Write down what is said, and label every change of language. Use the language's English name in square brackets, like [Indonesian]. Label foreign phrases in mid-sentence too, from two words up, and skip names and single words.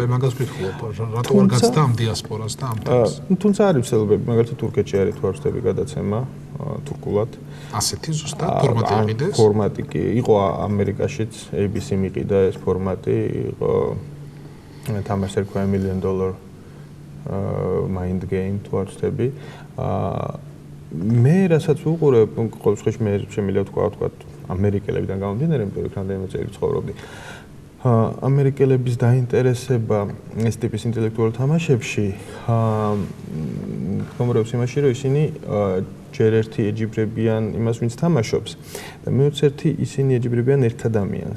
[Georgian] ხოდა მაგას ვკითხულობ, რატო არ გაცდა ამ დიასპორას და ამ თემას? თუმცა არის ცდილობები, მაგალითად თურქეთში არის თუ არ ვწდები გადაცემა თურქულად. ასეთი ზუსტად ფორმატი იყიდეს? ფორმატი კი, იყო ამერიკაშიც ABC მიყიდა ეს ფორმატი, იყო თამაში ერქვა [English] $1 million mind game [Georgian] თუ არ ვწდები. მე რასაც ვუყურებ, ყოველ შემთხვევაში მე შემიძლია ვთქვა ამერიკელებიდან გამომდინარე, იმიტომ რომ რამდენიმე წელი ცხოვრობდი. ამერიკელების დაინტერესება ეს ტიპის ინტელექტუალურ თამაშებში მდგომარეობს იმაში, რომ ისინი ჯერ ერთი ეჯიბრებიან იმას, ვინც თამაშობს და მეოცე ერთი ისინი ეჯიბრებიან ერთ ადამიანს.